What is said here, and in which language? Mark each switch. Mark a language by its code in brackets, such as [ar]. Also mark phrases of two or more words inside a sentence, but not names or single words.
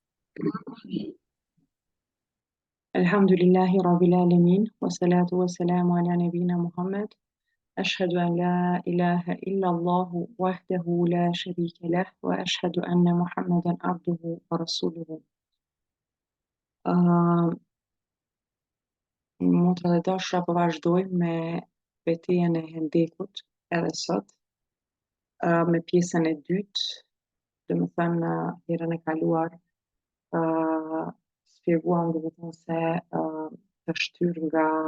[ar] الحمد لله رب العالمين، والصلاة والسلام على نبينا محمد. أشهد أن لا إله إلا الله وحده لا شريك له، وأشهد أن محمدا عبده ورسوله. [sq] Motra dhe dashura, po vazhdojmë me betejën e Hendekut edhe sot, me pjesën e dytë, domethënë herën e kaluar shpjeguam domethënë se të shtyr nga